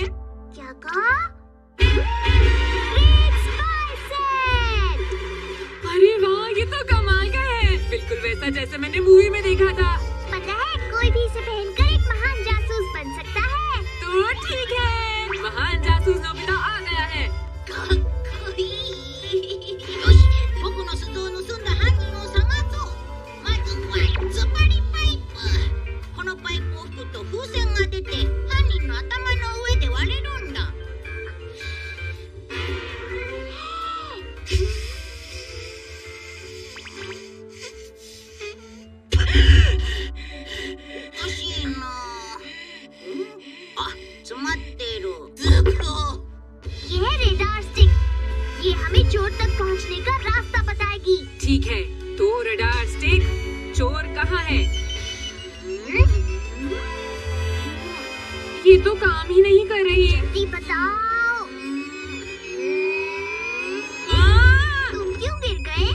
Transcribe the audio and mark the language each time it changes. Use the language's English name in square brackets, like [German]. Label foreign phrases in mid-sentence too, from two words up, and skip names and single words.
[Hindi] क्या कहा? ग्रेट स्पाई सेट! अरे वाह, ये तो कमाल का है, बिल्कुल वैसा जैसा मैंने मूवी में देखा था। पता है, कोई भी इसे पहनकर एक महान जासूस बन सकता है। तो ठीक है, महान जासूस नोबिता आ गया है। [Japanese] よし、僕の鈴を盗んだ犯人を探そう。まずはつっぱりパイプ。このパイプを吹くと風船が出て、犯人の頭の上で割れるんだ。おかしいな。あ、詰まってる。ずっと。 [Hindi] ये है रेडार स्टिक। ये हमें चोर तक पहुंचने का रास्ता बताएगी। ठीक है, तो रडार स्टिक, चोर कहाँ है? ये तो काम ही नहीं कर रही। जल्दी बताओ। तुम क्यों गिर गए?